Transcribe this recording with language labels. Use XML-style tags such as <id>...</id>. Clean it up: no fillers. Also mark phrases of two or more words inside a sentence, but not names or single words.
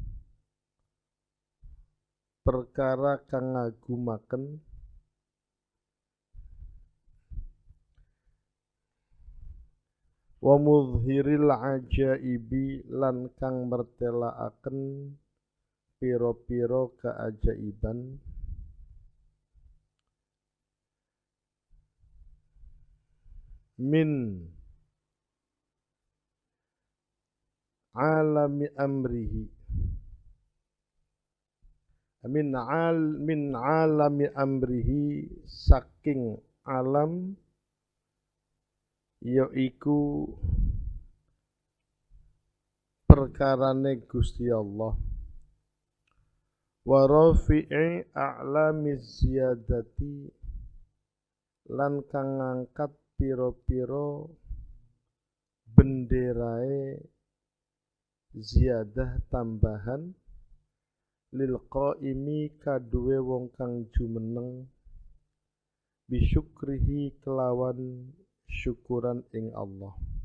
<jv>perkara kang ngagumaken</jv> <ar>ومظهر العجائب</ar> <jv>lan kang mertelaaken piro-piro keajaiban min</jv> <ar>عالم أمره من عالم أمره saking alam yaiku</ar> <jv>perkarane Gusti Allah</jv> <ar>ورافع أعلام الزيادة</ar> <jv>lan kang ngangkat pira-pira benderae ziyadah tambahan</jv> <ar>للقائم</ar> <jv>kaduwe wong kang jumeneng bisyukrihi kelawan syukuran ing Allah.</jv>